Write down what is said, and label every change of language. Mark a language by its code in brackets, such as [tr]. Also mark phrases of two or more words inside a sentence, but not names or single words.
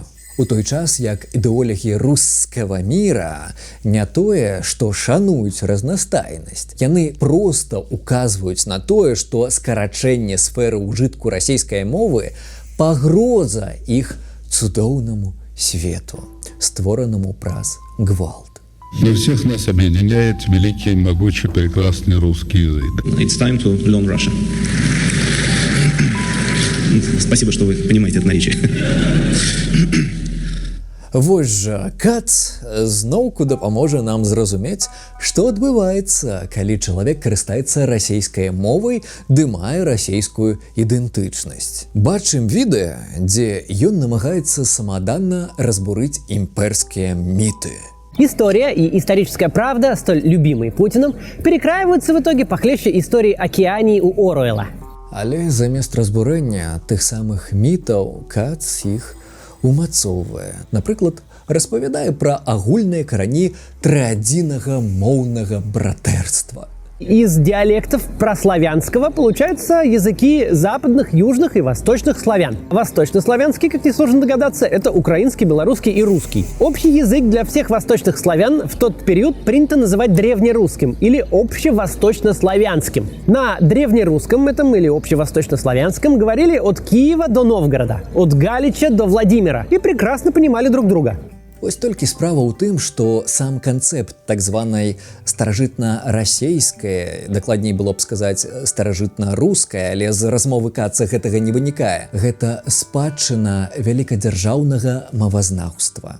[be] У той час, як ідэолагі рускага міра не тое, што шануюць разнастайнасць, яны проста указваюць на тое, што скарачэнне сферы ўжытку расійскай мовы пагроза іх цудоўнаму свету, створанаму праз гвалт. [ru] Но всех нас объединяет великий, могучий, прекрасный русский язык. [en] It's time to learn Russian. [ru] Спасибо, что вы понимаете это наречие. [be] Вось жа Кац зноўку дапаможа нам зразумець, што адбываецца, калі чалавек карыстаецца расійскай мовай ды мае расійскую ідэнтычнасць. Бачым відэа, дзе ён намагаецца самаданна разбурыць імперскія міты. [ru] История и историческая правда, столь любимые Путиным, перекраиваются в итоге похлеще истории Океании у Оруэлла. [be] Але замест разбурэння тых самых мітаў Кац іх умацоўвае. Напрыклад, распавядае пра агульныя карані трыадзіннага моўнага братэрства. [ru] Из диалектов прославянского получаются языки западных, южных и восточных славян. Восточнославянский, как несложно догадаться, это украинский, белорусский и русский. Общий язык для всех восточных славян в тот период принято называть древнерусским или общевосточнославянским. На древнерусском этом или общевосточнославянском говорили от Киева до Новгорода, от Галича до Владимира и прекрасно понимали друг друга. [be] Вось толькі справа ў тым, што сам канцэпт так званай старажытна-расейскай, дакладней было б сказаць старажытна-рускай, але з размовы Каца гэтага не вынікае. Гэта спадчына вялікадзяржаўнага мовазнаўства.